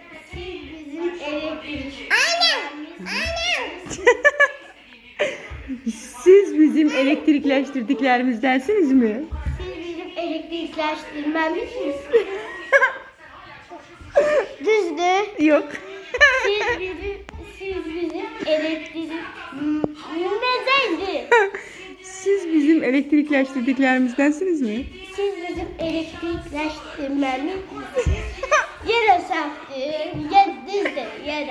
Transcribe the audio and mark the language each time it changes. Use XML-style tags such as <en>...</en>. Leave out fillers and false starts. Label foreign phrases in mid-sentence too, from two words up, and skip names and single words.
<tr>Siz bizim elektrikleştirdiklerimizdensiniz mi?</tr> <az>Siz bizim elektrikləşdirməmisiniz. Düzdür.</az> <tr>Yok.</tr> <az>Siz bizim elektrik... Neceydi? Siz bizim elektrikləşdirdiklərimizdənsiniz mi? Siz bizim elektrikleştirməmisiniz. Yere saftı. Düzdür. Yere.</az>